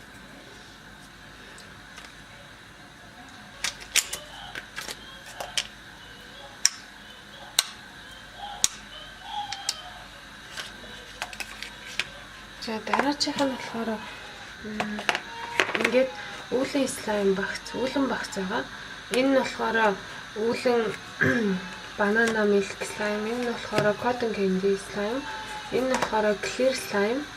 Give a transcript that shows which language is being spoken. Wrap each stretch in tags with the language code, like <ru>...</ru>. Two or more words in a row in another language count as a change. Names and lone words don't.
<mn>За дараачих нь болохоор ингээд үүлэн slime багц, үүлэн багц байгаа. Энэ нь болохоор үүлэн</mn> <en>banana milk slime,</en> <mn>энэ нь болохоор</mn> <en>cotton candy slime,</en> <mn>энэ нь болохоор</mn> <en>clear slime.</en>